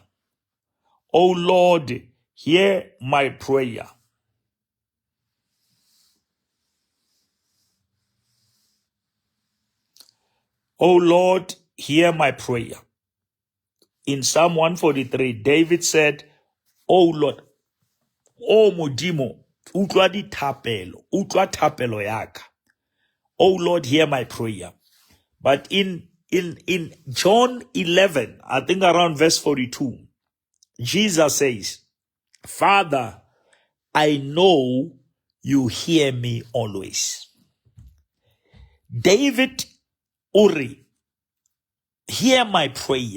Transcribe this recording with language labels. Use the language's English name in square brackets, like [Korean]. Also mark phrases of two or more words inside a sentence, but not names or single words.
[English] O Lord, hear my prayer." O Lord, hear my prayer. In Psalm 143, David said, "O Lord, [Tswana] O Modimo, utlwa thapelo yaka. [English] O Lord, hear my prayer." But in John 11, I think around verse 42, Jesus says, "Father, I know you hear me always." David Uri, hear my prayer.